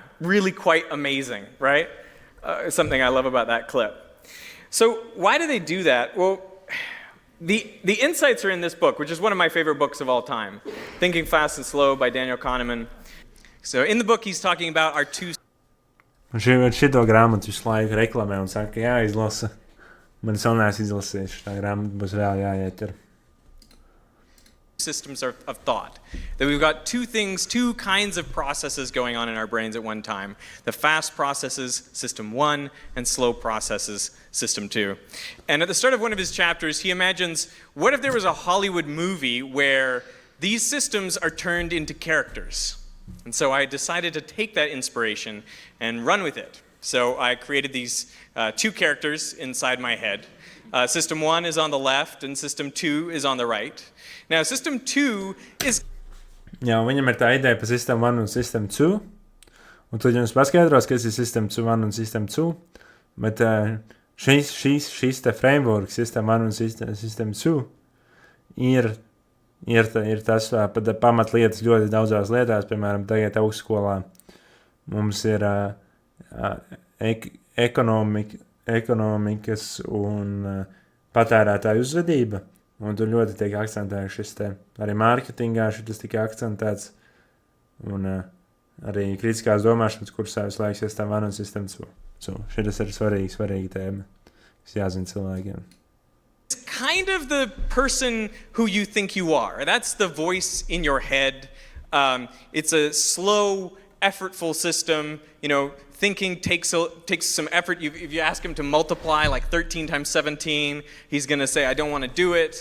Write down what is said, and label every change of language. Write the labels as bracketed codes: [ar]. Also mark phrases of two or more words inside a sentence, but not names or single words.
[en] Really quite amazing, right? Something I love about that clip. So why do they do that? Well, the insights are in this book, which is one of my favorite books of all time, Thinking Fast and Slow by Daniel Kahneman. So in the book, he's talking about our two... [lv] Šito grāmatu visu laiku reklamē un saka, jāizlasa. Man es vēl neesmu izlasījis, šitā grāmata būs vēl jāieķer. [en] Systems of thought. That we've got two kinds of processes going on in our brains at one time. The fast processes, system 1, and slow processes, system 2. And at the start of one of his chapters, he imagines, what if there was a Hollywood movie where these systems are turned into characters? And so I decided to take that inspiration and run with it. So I created these two characters inside my head. System 1 is on the left, and system 2 is on the right. Now, system 2 is... [lv] Jā, viņam ir tā ideja par system 1 un system 2. Un tad jums paskaidros, kas ir system 1 un system 2. Bet šīs te [en] framework, system [lv] 1 un system 2, ir tas pamatlietas ļoti daudzās lietās. Piemēram, tagad augstskolā mums ir ekonomikas un patērētāju uzvedība. Un tur ļoti tiek akcentēts šis te. Arī mārketingā šis tika akcentēts. Un arī kritiskās domāšanas kursā visu laiku system 1 un system 2. Šis ir svarīga tēma, kas jāzina cilvēkiem. [en] It's kind of the person who you think you are. That's the voice in your head. It's a slow, effortful system. You know, thinking takes some effort. If you ask him to multiply like 13 times 17, he's going to say, I don't want to do it.